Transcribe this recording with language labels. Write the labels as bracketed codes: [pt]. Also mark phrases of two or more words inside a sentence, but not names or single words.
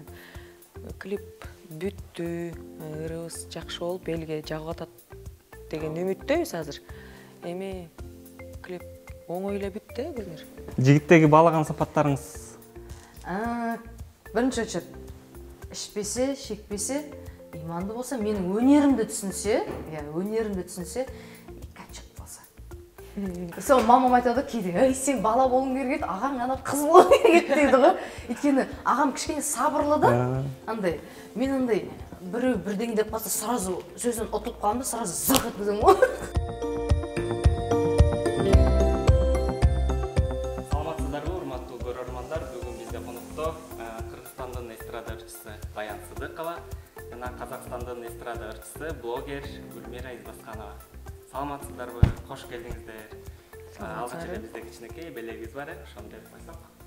[ky] Клип бүттү, ырыбыз жакшы болуп, элге жагып атат деген үмүттөбүз азыр. Эми клип оңой эле бүттү, Гүлмир. Жигиттеги баалаган сапаттарыңыз? Биринчи очередь, ичпесе, [kk] шекпесе, иманды болса, менің өнерімді түсінсе, качок болса. Сол мамам айтады кейде, "Ей, сен бала болуң керек еді, ағаң ана қыз болуң керек еді" дейді ғой. Өйткені ағам кішкене сабырлы да, андай, мен андай біреу бірдеңе деп қалса, сразу сөзінен ұтылып қаламын да, сразу зырқ еткіземін ғой. [ky] Саламатсыздарбы, урматтуу көрөрмандар? Бүгүн бизде конокто Кыргызстандын эстрада ырчысы Баян Сыдыкова жана Казакстандын эстрада ырчысы блогер Гүлмира Избасканова. Саламатсыздарбы, кош келдиңиздер. Алгач эле бизде кичинекей белегибиз бар, ошону деп койсок.